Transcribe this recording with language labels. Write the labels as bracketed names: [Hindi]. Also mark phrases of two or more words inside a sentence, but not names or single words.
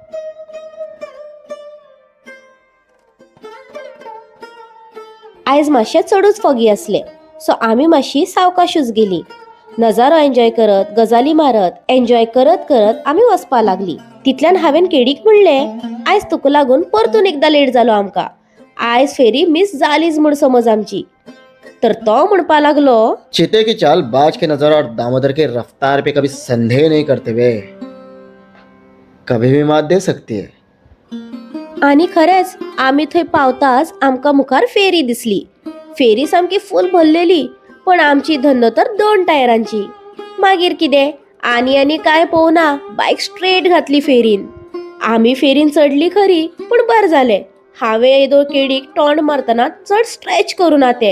[Konkani] आयज मातशें चडूच फॉगी आसलें, सो आमी मातशी सावकाशूच गेलीं. नजारो एन्जॉय करत, गजाली मारत, एन्जॉय करत करत आमी वचपा लागलीं. तितल्यान हांवें केडीक म्हणलें, आयज तुका लागून परतून एकदां लेट जालो आमकां. आयज फेरी मिस जालीच म्हूण समज आमची. तर तो म्हणपा लागलो, [Hindi] चीते की चाल बाज के नजर और दामोदर के रफ्तार पे कभी संदेह नहीं करते वे, कभी भी मात दे सकती है. [Konkani] आनी खरेंच आमी थंय पावताच आमकां मुखार फेरी दिसली. फेरी सामकी फूल भरलेली, पण आमची धन्न तर 2 टायरांची. मागीर कितें आनी काय पळोवना बायक स्ट्रेट घातली फेरीन. आमी फेरीन चडली खरी, पूण बरें जालें हांवें येदो केडीक तोंड मारतना चड स्ट्रेच करूना तें.